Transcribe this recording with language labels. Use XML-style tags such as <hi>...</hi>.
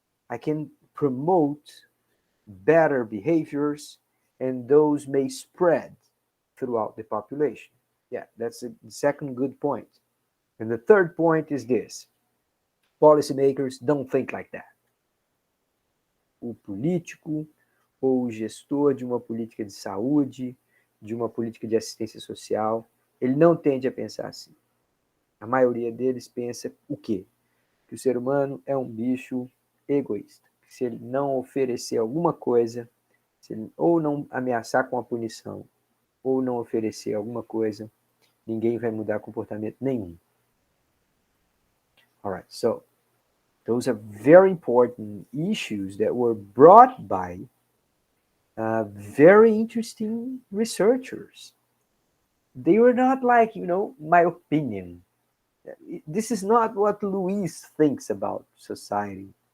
<en>I can promote better behaviors, and those may spread throughout the population. Yeah, that's the second good point. And the third point is this: policymakers don't think like that.</en> <pt>O político ou o gestor de uma política de saúde, de uma política de assistência social, ele não tende a pensar assim. A maioria deles pensa o quê? Que o ser humano é um bicho egoísta. Que se ele não oferecer alguma coisa, se ele ou não ameaçar com a punição, ou não oferecer alguma coisa, ninguém vai mudar comportamento nenhum.</pt> <en>All right, so those are very important issues that were brought by very interesting researchers. They were not like, my opinion. This is not what Luis thinks about society.</en>